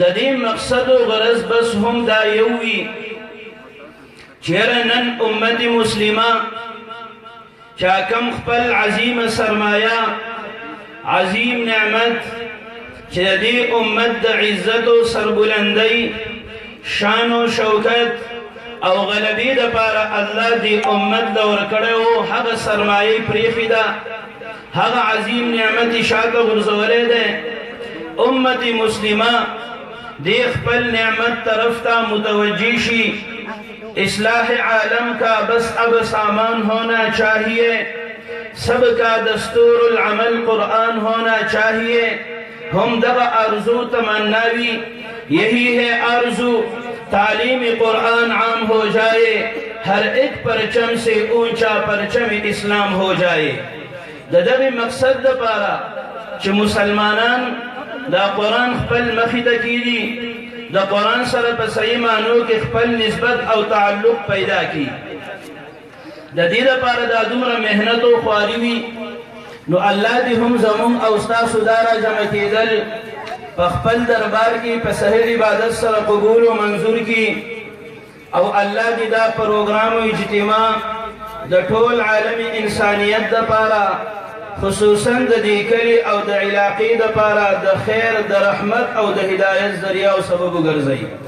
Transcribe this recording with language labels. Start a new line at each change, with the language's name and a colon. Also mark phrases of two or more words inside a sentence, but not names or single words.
Pashto: دې مقصد او غرض بس هم دا یو وي چیرې نن امت مسلمه چا کم خپل عظیم سرمایه عظیم نعمت چې د دې امت د عزت او سربلندۍ شان او شوکت او غلبې دپاره الله دې امت له ورکړی و هغه سرمایه پرېښې ده هغه عظیم نعمت یې شاته غورځولی دی. امت مسلمه دې خپل نعمت طرف ته متوجه شي.
Urdu: اصلاح عالم کا بس اب سامان ہونا چاہیے سب کا دستور العمل قرآن ہونا چاہیے. ہم دغا آرزو تمناوی یہی ہے آرزو تعلیم قرآن عام ہو جائے ہر ایک پرچم سے اونچا پرچم اسلام ہو جائے.
Pashto: دا دغی مقصد دا پارا چھ مسلمانان دا قرآن خپل مخی تا کی دی دا قرآن سره په صحیح معنو کې خپل نسبت او تعلق پیدا کی. د دې لپاره دا دومره محنت او خواري وي نو الله دې هم زموږ او ستاسو دا را جمع کېدل په خپل دربار کې په صحیح عبادت سره قبول او منظور کړي او الله دې دا پروګرام او اجتماع د ټول عالم انسانیت لپاره خصوصا د دې کلي او د علاقې دپاره د خیر د رحمت او د هدایت ذریعه او سبب وګرځوي.